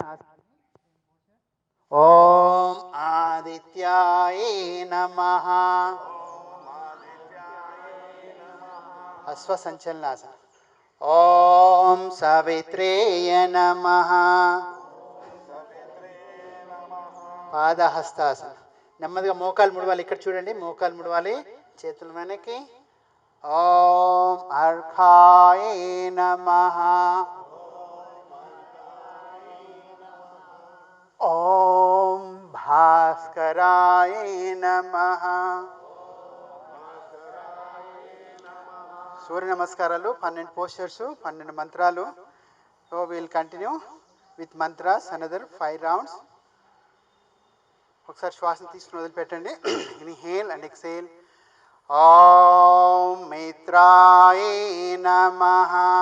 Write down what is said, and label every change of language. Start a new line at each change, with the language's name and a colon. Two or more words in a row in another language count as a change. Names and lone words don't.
Sanskrit: ఓం ఆదిత్యాయ నమః, అశ్వసంచలనాసన. ఓం సావిత్రేయ నమః, పాదహస్తాసన.
Telugu: నెమ్మదిగా మోకాలు ముడవాలి. ఇక్కడ చూడండి, మోకాలు ముడవాలి, చేతులు వెనక్కి.
Sanskrit: ఓం అర్క अर्काय नमः। ओम भास्कराय नमः।
Telugu: సూర్య నమస్కారాలు 12 పోస్చర్స్ 12 మంత్రాలు.
English: So will continue with mantras another 5 rounds.
Telugu: ఒకసారి శ్వాసను తీసుకుని వదిలిపెట్టండి.
English: inhale and exhale.
Sanskrit: ఓం మిత్రాయ నమః.